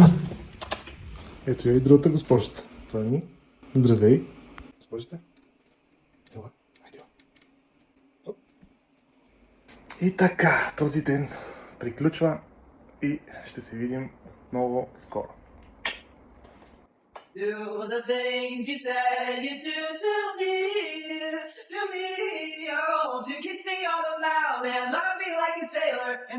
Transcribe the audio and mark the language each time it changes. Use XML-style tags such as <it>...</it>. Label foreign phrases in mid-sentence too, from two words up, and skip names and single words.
<bg>Ето я и другата госпожица. Фани. Здравей. Госпожица. Ела, хайде. И така, този ден приключва и ще се видим отново скоро.</bg> <en>Do the things you said you do to me, oh, to kiss me all aloud and love me like a sailor.</en>